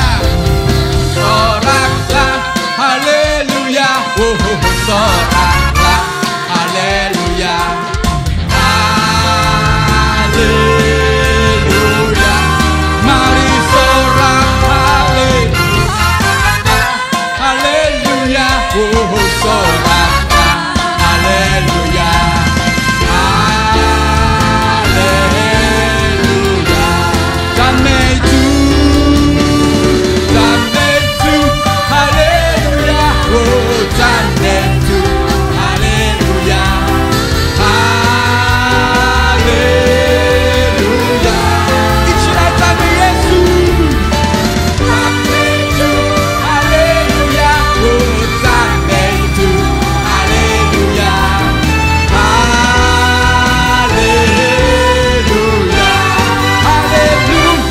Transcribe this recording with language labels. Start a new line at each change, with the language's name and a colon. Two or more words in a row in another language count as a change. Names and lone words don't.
Indonesian: Soraklah haleluya, soraklah haleluya, haleluya. Mari sorak haleluya, soraklah haleluya, haleluya.
Chinese: 赞美主，赞美主，哈利路亚，哦，赞美主，哈利路亚，哈利路亚，一起来赞美耶稣，赞美主，哈利路亚，哦，赞美主，哈利路亚，哈利路亚，哈利路亚。